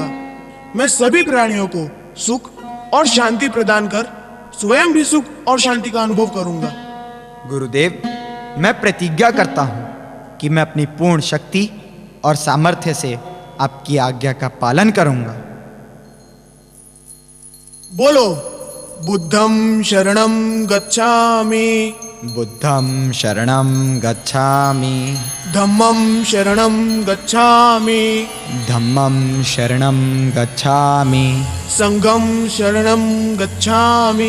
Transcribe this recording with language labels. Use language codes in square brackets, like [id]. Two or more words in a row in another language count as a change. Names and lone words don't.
[hi] मैं सभी प्राणियों को सुख और शांति प्रदान कर स्वयं भी सुख और शांति का अनुभव करूंगा। गुरुदेव, मैं प्रतिज्ञा करता हूं कि मैं अपनी पूर्ण शक्ति और सामर्थ्य से आपकी आज्ञा का पालन करूंगा। बोलो, [pi] बुद्धं शरणं गच्छामि, बुद्धं शरणं गच्छामि धम्मं शरणं गच्छामि धम्मं शरणं गच्छामि संघं शरणं गच्छामि